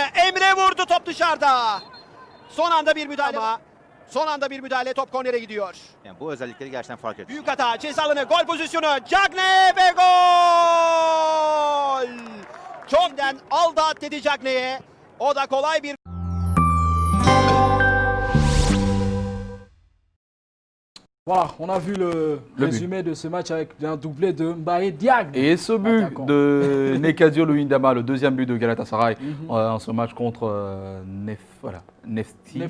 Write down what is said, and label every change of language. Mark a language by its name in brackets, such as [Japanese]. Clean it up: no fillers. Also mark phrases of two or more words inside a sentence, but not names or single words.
[Turkish] Emre vurdu top dışarıda. Son anda bir müdahale. Son anda bir müdahale top kornere gidiyor. Yani bu özellikleri gerçekten fark ediyor. Büyük hata ceza alanı gol pozisyonu. Cagney ve gol! Çokten aldı at dedi Cagney'e. O da kolay bir... [French] Voilà, on a vu le résumé de ce match avec un doublé de Mbaye Diagne. Et ce but de Nekadio Louis Ndama, le deuxième but de Galatasaray en ce match contre Nefti.